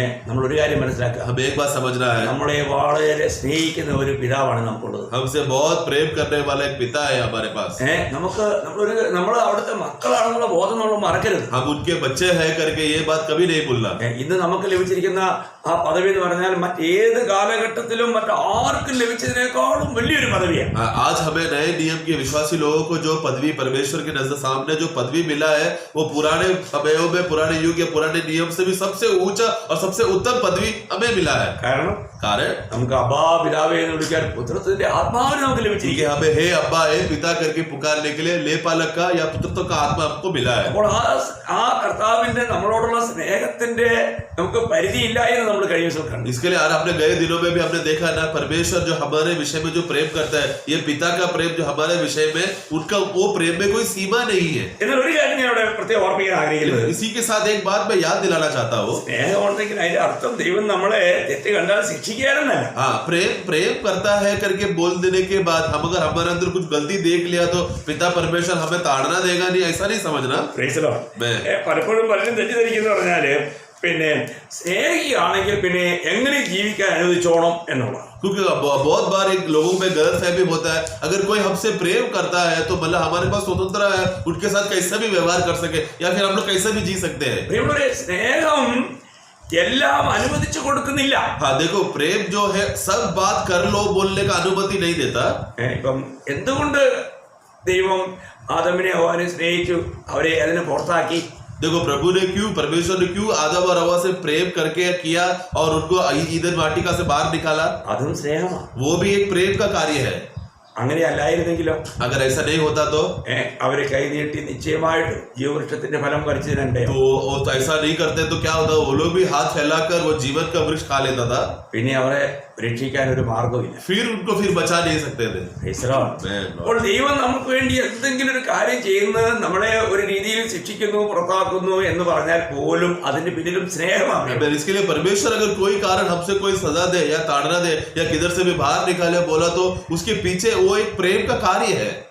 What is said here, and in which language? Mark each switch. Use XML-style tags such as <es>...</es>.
<ml>നമ്മളൊരു കാര്യം മനസ്സിലാക്കുക.</ml> <hi>हमें एक बात समझना है,</hi> <ml>നമ്മളെ വളരെ സ്നേഹിക്കുന്ന ഒരു പിതാവാണ് നമുക്കുള്ളത്.</ml> <hi>हमसे बहुत प्रेम करने वाला एक पिता है हमारे पास।</hi> <ml>നമ്മൾ അവിടുത്തെ മക്കളാണെന്നുള്ള ബോധം നമ്മൾ മറക്കരുത്.</ml> <hi>हम उनके बच्चे हैं करके ये बात कभी नहीं भूलना।</hi> <ml>ഇന്ന് നമുക്ക് ലഭിച്ചിരിക്കുന്ന ആ പദവി എന്ന് പറഞ്ഞാൽ മറ്റേത് കാലഘട്ടത്തിലും മറ്റാർക്കും ലഭിച്ചതിനേക്കാളും വലിയൊരു പദവിയാണ്.</ml> <hi>आज हमें नए नियम के विश्वासी लोगों को जो पदवी परमेश्वर के नजर सामने जो पदवी मिला है, वो पुराने समयों में, पुराने युग या पुराने नियम से भी सबसे ऊंचा और सबसे उत्तम पदवी हमें मिला है।</hi> <ml>കാരണം നമുക്ക് അബ്ബാ പിതാവേ എന്ന് വിളിക്കാൻ പുത്രത്തിന്റെ ആത്മാവിനെ നമുക്ക് ലഭിച്ചിരിക്കുക.</ml> <hi>हमें हे अब्बा हे पिता करके पुकारने के लिए लेपालक का या पुत्रत्व का आत्मा हमको मिला है।</hi> <ml>അപ്പോൾ ആ കർത്താവിന്റെ നമ്മളോടുള്ള സ്നേഹത്തിന്റെ നമുക്ക് പരിധിയില്ല എന്ന് നമ്മൾ കഴിഞ്ഞ ദിവസം കണ്ടു.</ml> <hi>इसके लिए अपने गए दिनों में भी हमने देखा ना, परमेश्वर जो हमारे विषय में जो प्रेम करता है, ये पिता का प्रेम जो हमारे विषय में, उनका वो प्रेम में कोई सीमा नहीं है।</hi> <ml>എന്നാൽ ഒരു കാര്യം ഞാൻ ഇവിടെ പ്രത്യേകം ഓർമ്മിക്കാൻ ആഗ്രഹിക്കുന്നത്,</ml> <hi>इसी के साथ एक बात मैं याद दिलाना चाहता हूँ।</hi> <ml>സ്നേഹം ഉണ്ടെങ്കിൽ അതിന്റെ അർത്ഥം ദൈവം നമ്മളെ തെറ്റ് കണ്ടാൽ ശിക്ഷിക്കാനെന്നല്ല.</ml> <hi>हाँ, प्रेम करता है करके बोल देने के बाद हम अगर हमारे अंदर कुछ गलती देख लिया तो पिता परमेश्वर हमें ताड़ना देगा नहीं, ऐसा नहीं समझना।</hi> <ml>പലപ്പോഴും പലരും തെറ്റിദ്ധരിക്കുന്ന പറഞ്ഞാല് പിന്നെ സ്നേഹിയാണെങ്കിൽ പിന്നെ എങ്ങനെ ജീവിക്കാൻ അനുവദിച്ചോണം എന്നുള്ള.</ml> <hi>क्योंकि बहुत बार एक लोगों में गलत फहमी होता है, अगर कोई हमसे प्रेम करता है तो मतलब हमारे पास स्वतंत्रता है उनके साथ कैसे भी व्यवहार कर सके या फिर हम लोग कैसे भी जी सकते हैं।</hi> <ml>സ്നേഹം എല്ലാം അനുവദിച്ചു കൊടുക്കുന്നില്ല.</ml> <hi>हाँ देखो, प्रेम जो है सब बात कर लो बोलने का अनुमति नहीं देता।</hi> <ml>ഇപ്പം എന്തുകൊണ്ട് ദൈവം ആദമിനെ ഹവ്വാനെ സ്നേഹിച്ചു, അവരെ അതിനെ പുറത്താക്കി?</ml> <hi>देखो प्रभु ने क्यों, परमेश्वर ने क्यों आदम और हव्वा से प्रेम करके किया और उनको ईदन वाटिका से बाहर निकाला?</hi> <ml>അതും സ്നേഹമാണ്.</ml> <hi>वो भी एक प्रेम का कार्य है।</hi> <ml>അങ്ങനെ അല്ലായിരുന്നെങ്കിലോ?</ml> <hi>अगर ऐसा नहीं होता तो</hi> <ml>അവരെ കൈനീട്ടി നിശ്ചയമായിട്ട് ജീവവൃക്ഷത്തിന്റെ ഫലം പറിച്ചതിനുണ്ട്.</ml> <hi>तो ऐसा नहीं करते तो क्या होता, वो लोग भी हाथ फैलाकर वो जीवन का वृक्ष खा लेता था,</hi> <ml>പിന്നെ അവരെ രക്ഷിക്കാൻ ഒരു മാർഗമില്ല.</ml> <hi>फिर उनको फिर बचा नहीं सकते थे।</hi> <ml>അപ്പോൾ ദൈവം നമുക്ക് വേണ്ടി എന്തെങ്കിലും ഒരു കാര്യം ചെയ്യുന്നത് നമ്മളെ ഒരു രീതിയിൽ ശിക്ഷിക്കുന്നു, പുറത്താക്കുന്നു എന്ന് പറഞ്ഞാൽ പോലും അതിന്റെ പിന്നിലും സ്നേഹമാണ്.</ml> <hi>इसके लिए परमेश्वर अगर कोई कारण हमसे कोई सजा दे या ताड़ना दे या किधर से भी बाहर निकाले बोला तो उसके पीछे वो एक प्रेम का कार्य है।</hi>